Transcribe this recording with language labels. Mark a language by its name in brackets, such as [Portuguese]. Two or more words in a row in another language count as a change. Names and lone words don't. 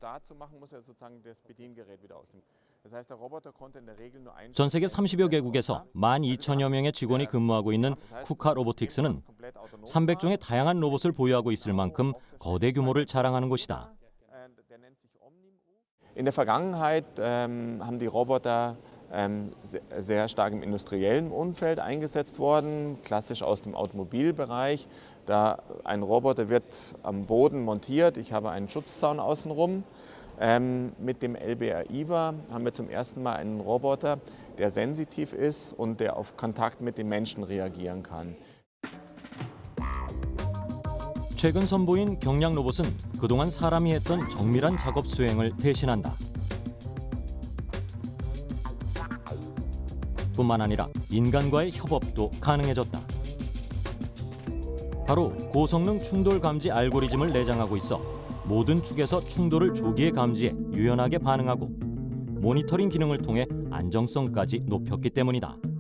[Korean] 전 세계 30여 개국에서 12,000여 명의 직원이 근무하고 있는 쿠카 로보틱스는 300종의 다양한 로봇을 보유하고 있을 만큼 거대 규모를 자랑하는 곳이다. [German] In der Vergangenheit haben die Roboter sehr stark im industriellen Umfeld eingesetzt worden, klassisch aus dem Automobilbereich. Da ein Roboter wird am Boden montiert, ich habe einen Schutzzaun außenrum. Mit dem LBR IVA haben wir zum ersten Mal einen Roboter, der sensitiv ist und der auf Kontakt mit den Menschen reagieren kann. [Korean] 최근 선보인 경량 로봇은 그동안 사람이 했던 정밀한 작업 수행을 대신한다. 뿐만 아니라 인간과의 협업도 가능해졌다. 바로 고성능 충돌 감지 알고리즘을 내장하고 있어 모든 축에서 충돌을 조기에 감지해 유연하게 반응하고 모니터링 기능을 통해 안정성까지 높였기 때문이다.